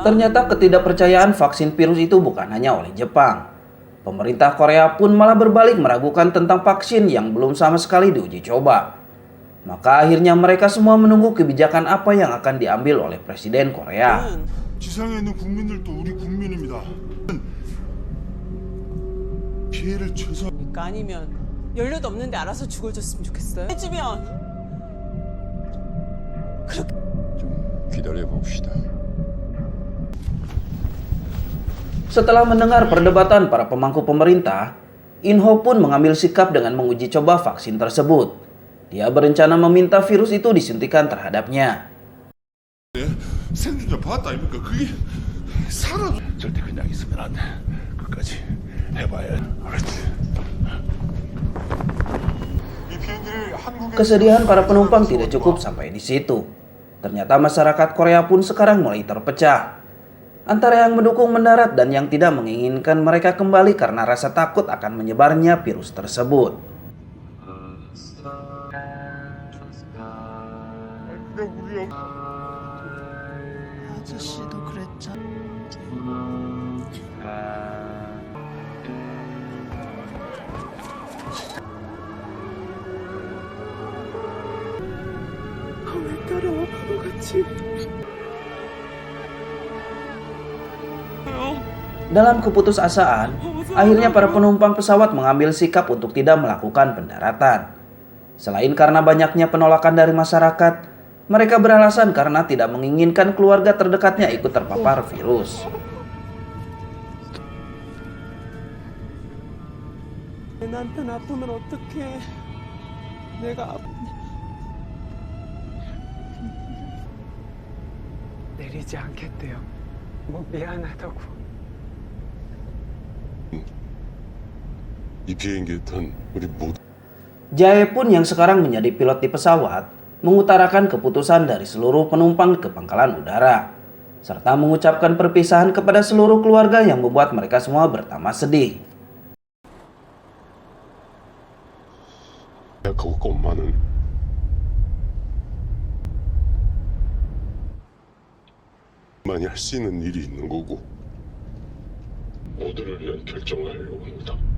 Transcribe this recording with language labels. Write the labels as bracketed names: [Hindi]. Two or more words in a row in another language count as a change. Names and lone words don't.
[Indonesian] Ternyata ketidakpercayaan vaksin virus itu bukan hanya oleh Jepang. Pemerintah Korea pun malah berbalik meragukan tentang vaksin yang belum sama sekali diuji coba. Maka akhirnya mereka semua menunggu kebijakan apa yang akan diambil oleh Presiden Korea. [Korean] 지상에 있는 국민들도 우리 국민입니다. 피해를 최소 그러니까 아니면 연료도 없는데 알아서 죽어줬으면 좋겠어요. 해주면 좀 기다려 봅시다. [Indonesian] Setelah mendengar perdebatan para pemangku pemerintah, Inho pun mengambil sikap dengan menguji coba vaksin tersebut. Dia berencana meminta virus itu disuntikan terhadapnya. [Korean] 생존자 봤다 아닙니까? 그게 사람 절대 그냥 있으면 안 돼. 끝까지 해봐야 알았지. 이 비행기를 한국에 [Indonesian] Kesedihan para penumpang tidak cukup sampai di situ. Ternyata masyarakat Korea pun sekarang mulai terpecah. antara yang mendukung mendarat dan yang tidak menginginkan mereka kembali karena rasa takut akan menyebarnya virus tersebut. [Korean] 아저씨도 그랬잖아. 왜 따라와 바보같이. [Indonesian] Dalam keputusasaan, akhirnya para penumpang pesawat mengambil sikap untuk tidak melakukan pendaratan. Selain karena banyaknya penolakan dari masyarakat, mereka beralasan karena tidak menginginkan keluarga terdekatnya ikut terpapar virus. [Korean] 남편 아프면 어떡해. 내가 내리지 않겠대요. 뭐 미안하다고. 이 비행기에 탄 우리 모두 [Indonesian] Jae pun yang sekarang menjadi pilot di pesawat, mengutarakan keputusan dari seluruh penumpang ke pangkalan udara, serta mengucapkan perpisahan kepada seluruh keluarga yang membuat mereka semua bertambah sedih. [Korean] 생각하고 엄마는 많이 할 수 있는 일이 있는 거고 모두를 위한 결정을 하려고 합니다.